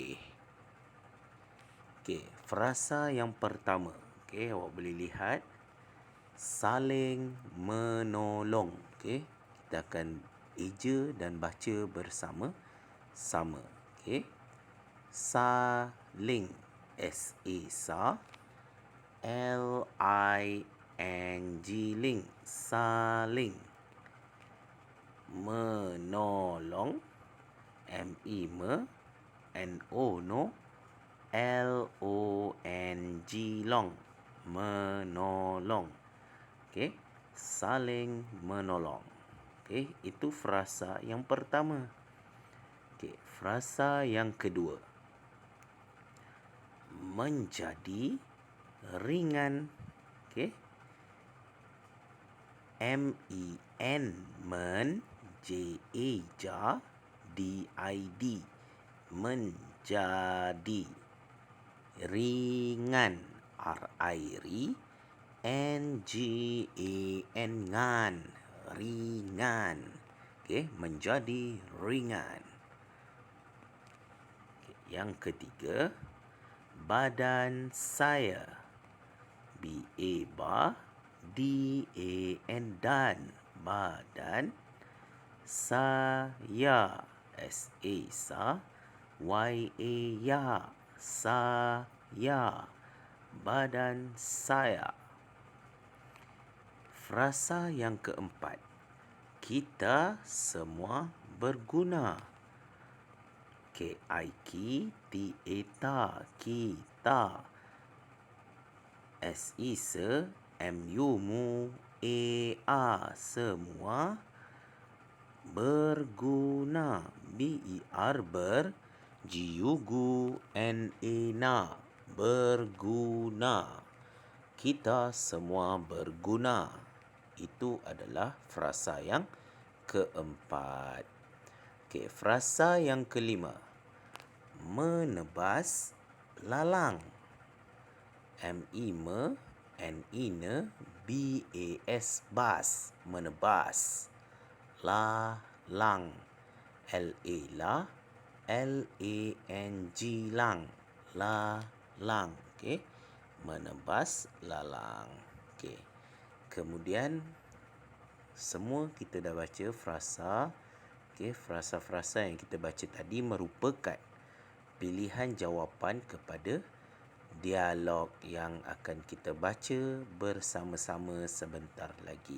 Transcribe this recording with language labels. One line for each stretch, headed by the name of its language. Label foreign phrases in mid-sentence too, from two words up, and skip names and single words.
Malay: Okey, frasa yang pertama. Okey, awak boleh lihat saling menolong. Okey, kita akan eja dan baca bersama-sama. Okey. Saling, S A sa, L I N G ling, saling. Menolong, M E me, N O no, L O N G long, menolong. Okey, saling menolong. Okey, itu frasa yang pertama. Okey, frasa yang kedua. Menjadi ringan. Okey. M E N men, J A ja, D I D, menjadi. Ringan, R I ri, N G A N ngan, ringan. Okey, menjadi ringan. Okay, yang ketiga, badan saya. B A ba, D A N dan, badan saya. S A sa, Y A ya, saya. Badan saya. Frasa yang keempat. Kita semua berguna. K I K T A ta, kita. S I se, M U mu, A A semua. Berguna, B E R ber, G U gu, N A na, berguna. Kita semua berguna. Itu adalah frasa yang keempat. Okey, frasa yang kelima. Menebas lalang. M E me, N E ne, B A S bas, menebas. Lalang, L A la, L A N G lang, lalang. Okey, menebas lalang. Okey, kemudian semua kita dah baca frasa. Okey, frasa-frasa yang kita baca tadi merupakan pilihan jawapan kepada dialog yang akan kita baca bersama-sama sebentar lagi.